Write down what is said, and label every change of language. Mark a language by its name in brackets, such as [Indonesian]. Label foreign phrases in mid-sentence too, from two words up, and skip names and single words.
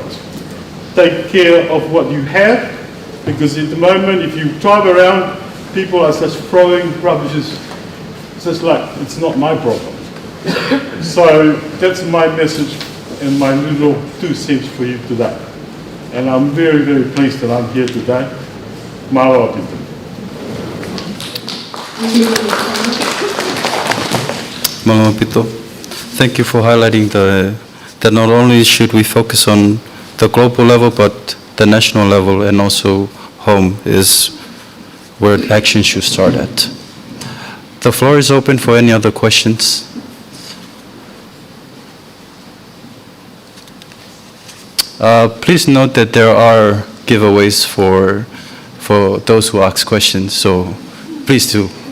[English] Take care of what you have, because at the moment, if you drive around, people are just throwing rubbishes. It's just like, it's not my problem. So that's my message and my little 2 cents for you today. And I'm very, very pleased that I'm here today. [Tongan] Malo atitu. Malomapito. [English] Thank you for highlighting that not only should we focus on the global level, but the national level, and also home is where action should start at. The floor is open for any other questions. Please note that there are giveaways for those who ask questions, so please do.